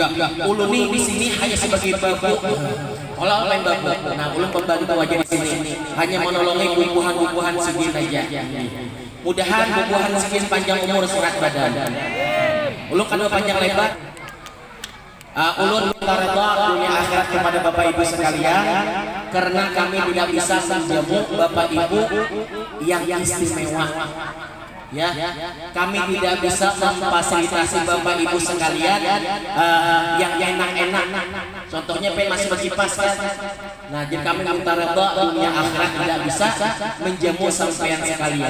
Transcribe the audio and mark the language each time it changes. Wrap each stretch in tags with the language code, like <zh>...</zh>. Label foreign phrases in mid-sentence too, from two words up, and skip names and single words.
<bjn>Ulun di sini hanya sebagai babu. Olah lain babu. Nah, ulun pembantu aja di sini. Hanya menolongi bubuhan-bubuhan segini aja. Mudahan bubuhan segini panjang umur sehat badan. Ulun kan panjang lebar. Ulun minta redha dunia akhirat kepada Bapak Ibu sekalian, karena kami tidak bisa menjamu Bapak Ibu yang istimewa.</bjn> <id>Ya, kami tidak bisa memfasilitasi Bapak Ibu sekalian yang enak-enak. Contohnya masih berkipas kan. Nah, jadi kami minta redha dunia akhirat tidak bisa menjamu sampean sekalian.</id>